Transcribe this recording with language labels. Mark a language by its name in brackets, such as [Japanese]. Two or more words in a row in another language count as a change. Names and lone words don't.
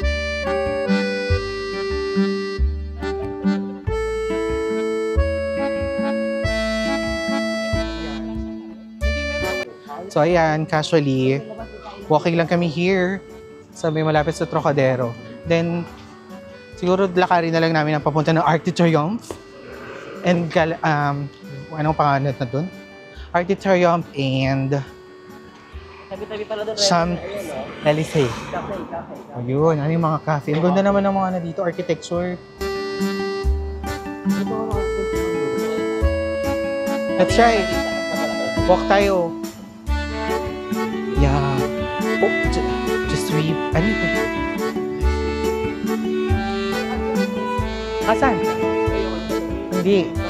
[Filipino] So ayan, casually, walking lang kami here sa may malapit sa Trocadero. Then, siguro lakarin na lang namin ang papunta ng Arc de Triomphe. And, anong pangalan na dun? [English] Arc de Triomphe and [Filipino] Tabi-tabi pala doon. Elysee. Cafe. Ayun, ano yung mga cafe. Ang ganda naman ng mga na dito, architecture. [English] Let's try. [Filipino] Walk tayo. Yeah. [English] Oh, just sweep. [Filipino] Ano ito? Asan? Hindi.